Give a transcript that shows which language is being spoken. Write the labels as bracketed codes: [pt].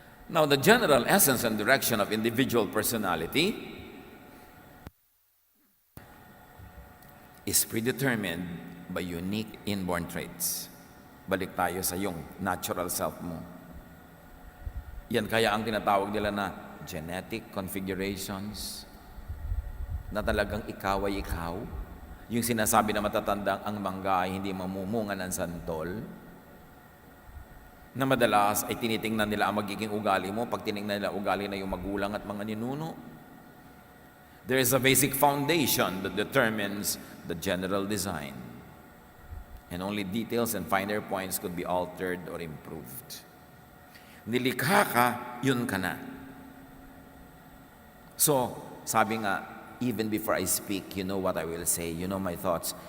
[en] Now, the general essence and direction of individual personality is predetermined by unique inborn traits. [tl] Balik tayo sa yung natural self mo. Yan kaya ang tinatawag nila na genetic configurations, na talagang ikaw ay ikaw. Yung sinasabi na matatandang ang mangga ay hindi mamumunga ng santol, na madalas ay tinitingnan nila ang magiging ugali mo pag tinignan nila ugali na yung magulang at mga ninuno. [en] There is a basic foundation that determines the general design, and only details and finer points could be altered or improved. [tl] Nilikha ka, yun ka na. [en] So, [tl] sabi nga, [en] even before I speak, you know what I will say, you know my thoughts.